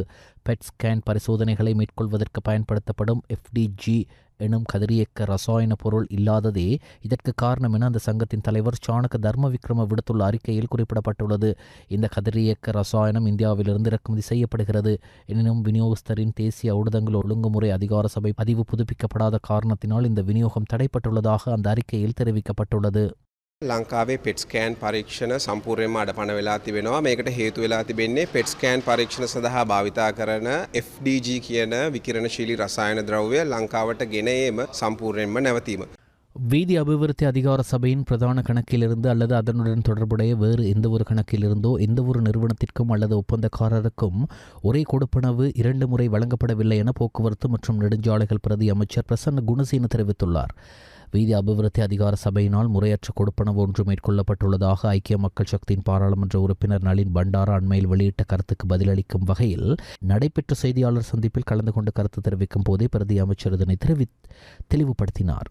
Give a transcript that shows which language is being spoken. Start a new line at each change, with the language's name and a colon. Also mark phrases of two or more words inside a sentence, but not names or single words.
English: PET scan
Tamil: பரிசோதனைகளை மேற்கொள்வதற்கு பயன்படுத்தப்படும் FDG எனும் கதிரியக்க ரசாயன பொருள் இல்லாததே இதற்கு காரணம் என அந்த சங்கத்தின் தலைவர் சாணக்க தர்ம விக்ரம விடுத்துள்ள அறிக்கையில் குறிப்பிடப்பட்டுள்ளது. இந்த கதிரியக்க ரசாயனம் இந்தியாவிலிருந்து இறக்குமதி செய்யப்படுகிறது. எனினும் விநியோகஸ்தரின் தேசிய ஊடகங்கள் ஒழுங்குமுறை அதிகார சபை பதிவு புதுப்பிக்கப்படாத காரணத்தினால் இந்த விநியோகம் தடைப்பட்டுள்ளதாக அந்த அறிக்கையில் தெரிவிக்கப்பட்டுள்ளது.
Sinhala: ලංකාවේ
English: PET scan
Sinhala: පරීක්ෂණ සම්පූර්ණයෙන්ම අඩපණ වෙලා තිබෙනවා. මේකට හේතු වෙලා තිබෙන්නේ
English: PET scan
Sinhala: පරීක්ෂණ සඳහා භාවිතා කරන FDG කියන විකිරණශීලී රසායන ද්‍රව්‍ය ලංකාවට ගෙන ඒම සම්පූර්ණයෙන්ම නැවතීම.
Tamil: வீதி அபிவிருத்தி அதிகார சபையின் பிரதான கணக்கிலிருந்து அல்லது அதனுடன் தொடர்புடைய வேறு எந்த ஒரு கணக்கிலிருந்தோ எந்த ஒரு நிறுவனத்திற்கும் அல்லது ஒப்பந்தக்காரருக்கும் ஒரே கொடுப்பனவு 2 முறை வழங்கப்படவில்லை என போக்குவரத்து மற்றும் நெடுஞ்சாலைகள் பிரதி அமைச்சர் பிரசன்ன குணசீன தெரிவித்துள்ளார். வீதி அபிவிருத்தி அதிகார சபையினால் முறையற்ற கொடுப்பனவு ஒன்று மேற்கொள்ளப்பட்டுள்ளதாக ஐக்கிய மக்கள் சக்தியின் பாராளுமன்ற உறுப்பினர் நளின் பண்டாரா அண்மையில் வெளியிட்ட கருத்துக்கு பதிலளிக்கும் வகையில் நடைபெற்ற செய்தியாளர் சந்திப்பில் கலந்து கொண்டு கருத்து தெரிவிக்கும் போதே பிரதி அமைச்சர் இதனை தெளிவுபடுத்தினார்.